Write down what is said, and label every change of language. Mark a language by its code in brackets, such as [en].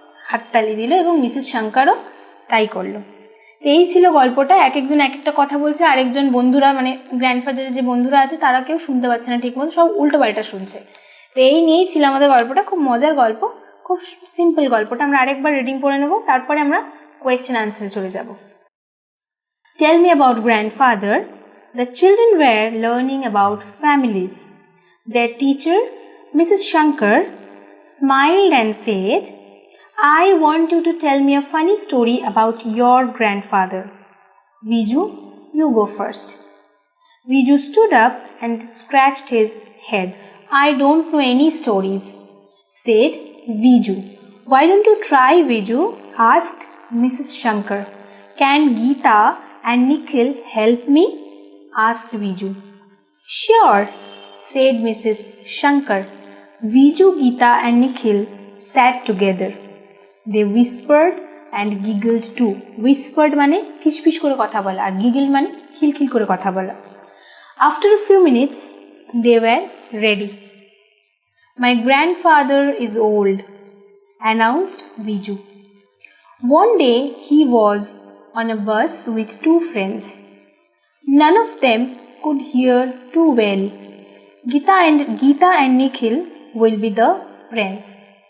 [bn] হাততালি দিল এবং মিসেস শঙ্করও তাই করলো। এই ছিল গল্পটা। এক একজন এক একটা কথা বলছে, আরেকজন বন্ধুরা মানে গ্র্যান্ডফাদারের যে বন্ধুরা আছে তারা কেউ শুনতে পাচ্ছে না ঠিক মতো, সব উল্টো পাল্টা শুনছে। তো এই নিয়েই ছিল আমাদের গল্পটা, খুব মজার গল্প, খুব সিম্পল গল্পটা। আমরা আরেকবার রিডিং পড়ে নেব, তারপরে আমরা কোয়েশ্চেন আনসারে চলে যাব। [en] Tell me about grandfather. The children were learning about families. Their teacher, Mrs. Shankar, smiled and said, I want you to tell me a funny story about your grandfather. Viju, you go first. Viju stood up and scratched his head. I don't know any stories, said Viju. Why don't you try, Viju? Asked Mrs. Shankar. Can Geeta and Nikhil help me? Asked Viju. Sure, said Mrs. Shankar. Viju, Geeta and Nikhil sat together. They whispered and giggled too. [bn] Whispered মানে কিচপিচ করে কথা বলা, আর giggled মানে খিলখিল করে কথা বলা. [en] After a few minutes, they were ready. My grandfather is old, announced Viju. One day he was on a bus with two friends. None of them could hear too well. Geeta and Nikhil will be the friends.